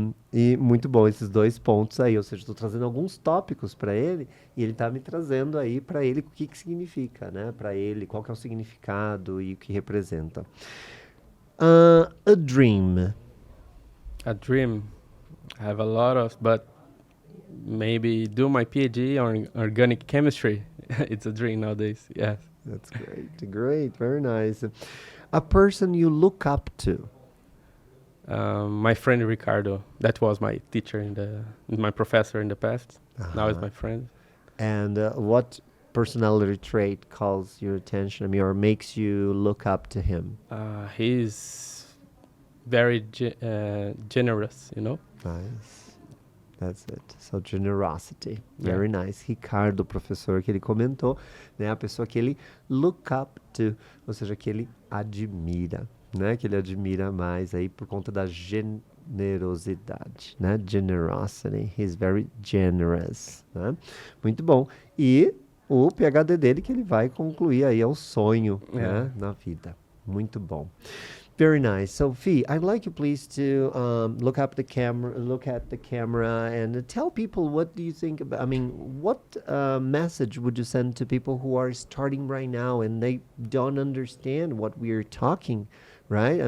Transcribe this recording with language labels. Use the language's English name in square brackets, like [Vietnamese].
[Portuguese] E muito bom esses 2 pontos aí, ou seja, estou trazendo alguns tópicos para ele e ele tá me trazendo aí para ele o que significa, né? Para ele, qual que é o significado e o que representa. [English] A dream. A dream. I have a lot of, but maybe do my PhD on organic chemistry. It's a dream nowadays. Yes. That's great, very nice. A person you look up to. My friend Ricardo. That was my teacher my professor in the past. Now he's my friend. And what personality trait calls your attention? I mean, or makes you look up to him? He's very generous, you know. Nice. That's it. So generosity. Very nice. [Portuguese] Ricardo, professor que ele comentou, né? A pessoa que ele [English] look up to, [Portuguese] ou seja, que ele admira, né? Que ele admira mais aí por conta da generosidade, né? [English] Generosity. He's very generous, né? [Portuguese] Muito bom. E o PhD dele que ele vai concluir aí é o sonho, né? Na vida. Muito bom. [English] Very nice. So, Fih, I'd like you please to look at the camera and tell people what do you think about, I mean, what message would you send to people who are starting right now and they don't understand what we are talking, right?